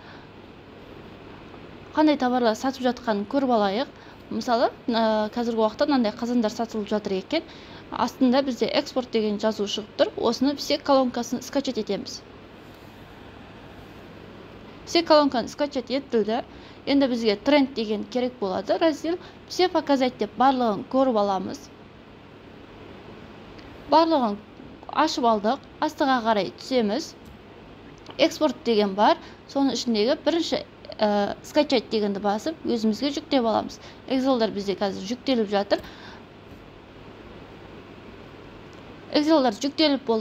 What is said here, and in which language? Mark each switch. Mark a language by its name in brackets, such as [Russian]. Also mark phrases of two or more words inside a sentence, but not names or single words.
[Kazakh] Қандай товарлар сатып жатқанын көріп алайық. Мысалы, қазіргі уақытта мынандай қазандар сатылып жатыр екен. Астында бізде экспорт деген жазу шығып тұр. Осыны все колонкасын скачать етеміз. Все колонканы скачать етілді. Енді бізге тренд деген керек болады. [Russian] Раздел все показать [Kazakh] деп барлығын көріп аламыз. Барлығын ашып алдық. Астыға қарай түсеміз. Экспорт деген бар. Соның ішіндегі бірінші скачать дегенді басып, өзімізге жүктеп аламыз. Excel'дар бізде қазір жүктеліп жатыр. Excel'дар жүктеліп болды.